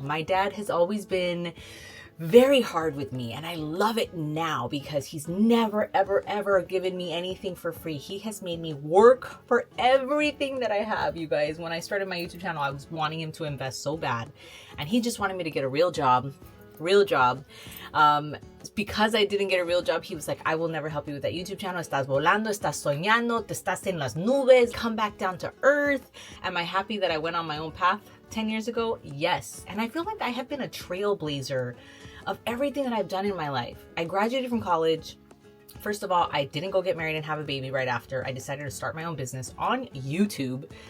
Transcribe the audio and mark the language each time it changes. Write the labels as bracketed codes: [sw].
[en] My dad has always been very hard with me, and I love it now because he's never, ever, ever given me anything for free. He has made me work for everything that I have, you guys. When I started my YouTube channel, I was wanting him to invest so bad, and he just wanted me to get a real job real job. Because I didn't get a real job, he was like, I will never help you with that YouTube channel. [es] Estás volando, estás soñando, te estás en las nubes. [en] Come back down to earth. Am I happy that I went on my own path 10 years ago? Yes. And I feel like I have been a trailblazer of everything that I've done in my life. I graduated from college. First of all, I didn't go get married and have a baby right after. I decided to start my own business on YouTube.